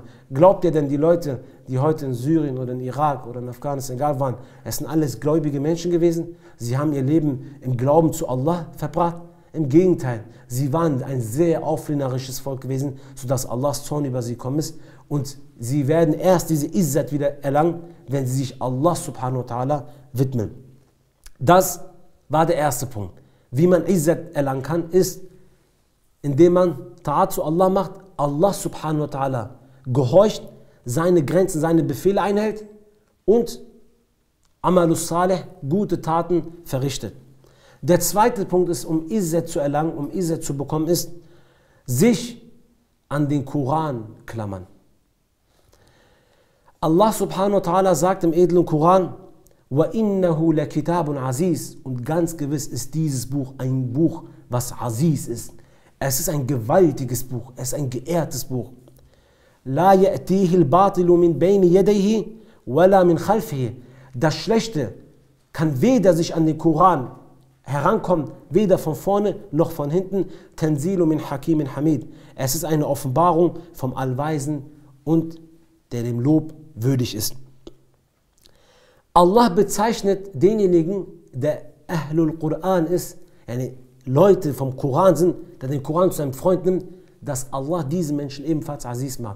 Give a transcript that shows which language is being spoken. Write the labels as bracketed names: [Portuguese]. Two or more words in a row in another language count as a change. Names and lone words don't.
[German] Glaubt ihr denn, die Leute, die heute in Syrien oder in Irak oder in Afghanistan, egal waren, es sind alles gläubige Menschen gewesen? Sie haben ihr Leben im Glauben zu Allah verbracht? Im Gegenteil, sie waren ein sehr auflehnerisches Volk gewesen, sodass Allahs Zorn über sie gekommen ist. Und sie werden erst diese Izzat wieder erlangen, wenn sie sich Allah [Arabic] سبحانه وتعالى [German] widmen. Das war der erste Punkt. Wie man Izzat erlangen kann, ist, indem man Ta'at zu Allah macht, Allah [Arabic] سبحانه وتعالى [German] gehorcht, seine Grenzen, seine Befehle einhält und [Arabic] العمل الصالح, [German] gute Taten verrichtet. Der zweite Punkt ist, um Izzat zu erlangen, um Izzat zu bekommen, ist, sich an den Koran klammern. Allah [Arabic] سبحانه وتعالى [German] sagt im edlen Koran, [Arabic] وَإِنَّهُ لَكِتَابٌ عَزِيز, [German] und ganz gewiss ist dieses Buch ein Buch, was Aziz ist. Es ist ein gewaltiges Buch, es ist ein geehrtes Buch. [Arabic] لَا يَأْتِيهِ الْبَاطِلُ مِنْ بَيْنِ يَدَيْهِ وَلَا مِنْ خَلْفِهِ. [German] Das Schlechte kann weder sich an den Koran herankommen, weder von vorne noch von hinten. [Arabic] تنزيل من حكيم حميد. [German] Es ist eine Offenbarung vom Allweisen und der dem Lob würdig ist. Allah bezeichnet denjenigen, der [Arabic] أهل القرآن [German] ist, yani Leute vom Koran sind, der den Koran zu seinem Freund nimmt, dass Allah diesen Menschen ebenfalls Aziz macht.